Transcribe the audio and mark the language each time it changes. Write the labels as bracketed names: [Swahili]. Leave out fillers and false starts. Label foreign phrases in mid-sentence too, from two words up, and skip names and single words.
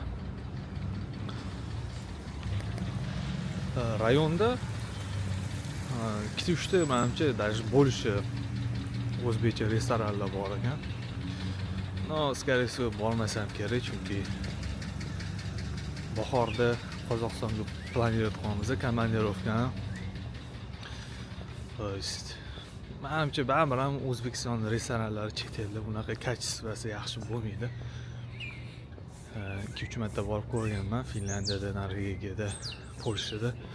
[Uzbek] Rayonda 2-3 ta menimcha [Russian] даже больше [Uzbek] o'zbekcha restoranlar bor ekan. [Russian] No, скорее всего, [Uzbek] bormasam kerak, chunki bahorda Qozog'istonga planlayotganmiz komandirovkani. [Russian] То есть [Uzbek] menimcha baribir ham O'zbekiston restoranlari chet elda bunaqa kачествоsi yaxshi bo'lmaydi. 2-3 marta borib ko'rganman Finlandiyada, Norvegiyada, Polshada.